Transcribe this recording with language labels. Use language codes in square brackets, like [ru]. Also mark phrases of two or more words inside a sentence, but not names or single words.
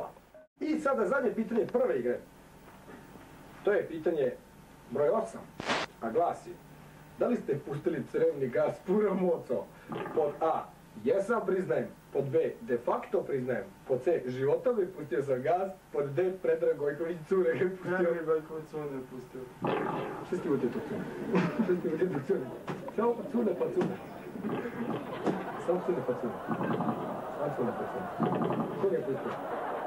[sr] I sada zadnje pitanje prve igre. To je pitanje broj 8, a glasi: da li ste pustili crevni gas Puramoco? Pod A. Jesam, priznajem. Pod B. [la] De facto [sr] priznajem. Pod C. Životom mi pustio sam gas. Pod D. Predrag Gojković Cune ga je pustio. Predrag Gojković Cune je pustio. Što ste utjeto Cune? Što ste utjeto Cune? Samo Cune pa Cune. Samo Cune pa Cune. Samo Cune pa Cune. Ko ga je pustio?